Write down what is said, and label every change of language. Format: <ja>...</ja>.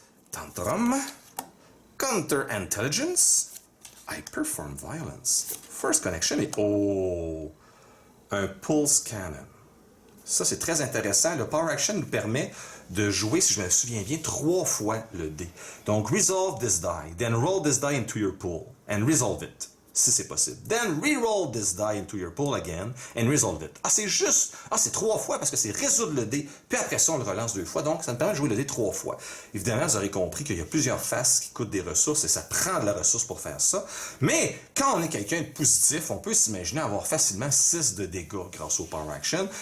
<en>Tantrum. Counter Intelligence. I perform violence. First connection</en> <fr>et oh, un</fr> <en>pulse cannon.</en> <fr>Ça, c'est très intéressant. Le Power Action nous permet de jouer, si je me souviens bien, 3 fois le dé. Donc,</fr> <en>resolve this die, then roll this die into your pool, and resolve it,</en> <fr>si c'est possible.</fr> <en>Then re-roll this die into your pool again, and resolve it.</en> <fr>Ah, c'est juste, c'est 3 fois, parce que c'est résoudre le dé, puis après ça, on le relance 2 fois, donc ça me permet de jouer le dé 3 fois. Évidemment, vous aurez compris qu'il y a plusieurs faces qui coûtent des ressources, et ça prend de la ressource pour faire ça. Mais, quand on est quelqu'un de positif, on peut s'imaginer avoir facilement 6 de dégâts grâce au Power Action.</fr>